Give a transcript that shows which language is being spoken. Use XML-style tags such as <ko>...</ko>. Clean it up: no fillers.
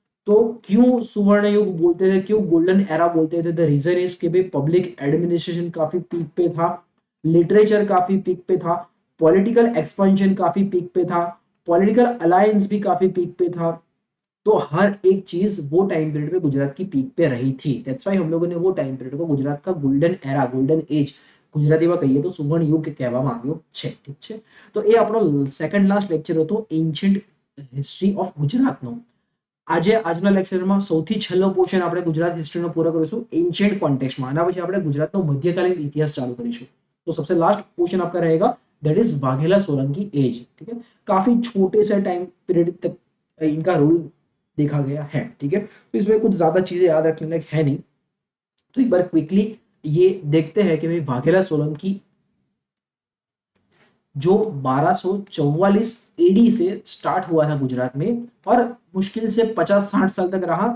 <hi>तो क्यों सुवर्ण युग बोलते थे, क्यों गोल्डन एरा बोलते थे?</hi> <en>the reason is</en> <hi>कि भाई पब्लिक एडमिनिस्ट्रेशन काफी पीक पे था, लिटरेचर काफी पीक पे था, पॉलिटिकल एक्सपेंशन काफी पीक पे था, पॉलिटिकल अलायंस भी काफी पीक पे था। तो हर एक चीज वो टाइम पीरियड में गुजरात की पीक पे रही थी।</hi> <en>that's why</en> <hi>हम लोगों ने वो टाइम पीरियड को गुजरात का गोल्डन एरा, गोल्डन एज</hi> <gu>ગુજરાતીમાં કહીએ તો સુવર્ણ યુગ કહેવામાં આવ્યો છે। ઠીક છે, તો એ આપણો સેકન્ડ લાસ્ટ લેક્ચર હતો એન્શિયન્ટ હિસ્ટ્રી ઓફ ગુજરાતનો। આજે આજના લેક્ચરમાં સૌથી છેલ્લો પોર્શન આપણે ગુજરાત હિસ્ટ્રીનો પૂરો કરીશું એન્શિયન્ટ કોન્ટેક્સ્ટમાં। આના પછી આપણે ગુજરાતનો મધ્યકાલીન ઇતિહાસ ચાલુ કરીશું।</gu> <hi>तो सबसे लास्ट पोर्शन आपका रहेगा</hi> <en>that is</en> <hi>Vaghela Solanki as. ठीक है, काफी छोटे से टाइम पीरियड तक इनका रूल देखा गया है। ठीक है, तो इसमें कुछ ज्यादा चीजें याद रखने लायक है नहीं। तो एक बार क्विकली ये देखते हैं कि भाई वाघेला सोलंकी जो 1244 एडी से स्टार्ट हुआ था गुजरात में और मुश्किल से 50-60 साल तक रहा।</hi>